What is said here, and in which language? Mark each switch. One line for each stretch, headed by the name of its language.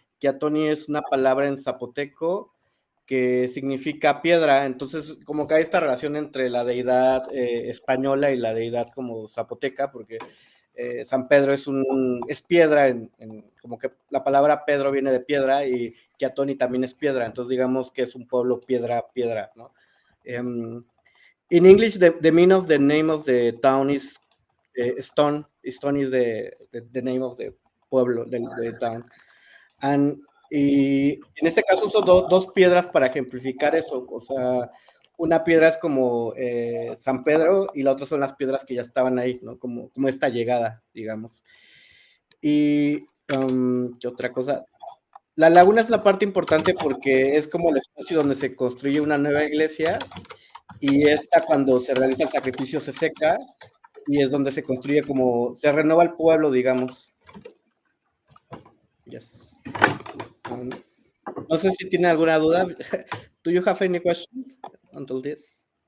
Spanish: Quiatoni es una palabra en zapoteco que significa piedra, entonces como que hay esta relación entre la deidad española y la deidad como zapoteca, porque San Pedro es piedra, como que la palabra Pedro viene de piedra y Quiatoni también es piedra, entonces digamos que es un pueblo piedra, ¿no?
English: In English, the meaning of the name of the town is Stone. Stone is the name of the pueblo, the town.
Spanish: Y en este caso uso dos piedras para ejemplificar eso. O sea, una piedra es como San Pedro y la otra son las piedras que ya estaban ahí, ¿no? Como esta llegada, digamos. Y, ¿qué otra cosa? la laguna es la parte importante porque es como el espacio donde se construye una nueva iglesia y esta cuando se realiza el sacrificio se seca y es donde se construye como, se renueva el pueblo, digamos. Yes. No sé si tiene alguna duda.
English: Do you have any question until this?